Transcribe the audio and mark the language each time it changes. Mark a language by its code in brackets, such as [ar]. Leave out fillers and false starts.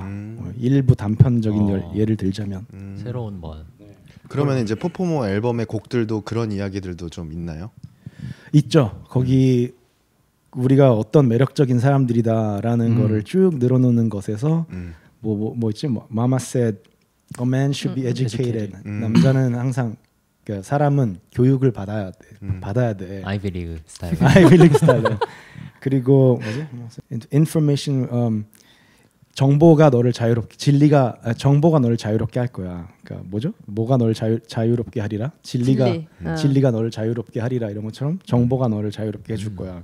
[ko] 뭐 일부 단편적인 예를 들자면 새로운 멋. 그러면 이제 포포모 앨범의 곡들도 그런 이야기들도 좀 있나요? 있죠. 거기 우리가 어떤 매력적인 사람들이다라는 거를 쭉 늘어놓는 것에서 뭐 있지? [en] 뭐 Mama said a man should be educated. [ko] 남자는 항상 그러니까 사람은 교육을 받아야 돼. 아이비리그 스타일. 아이비리그 스타일. 그리고 뭐지? information 정보가 너를 자유롭게 정보가 너를 자유롭게 할 거야. 그러니까 뭐죠? 뭐가 너를 자유롭게 하리라? 진리가 너를 자유롭게 하리라 이런 것처럼 정보가 너를 자유롭게 해줄 거야.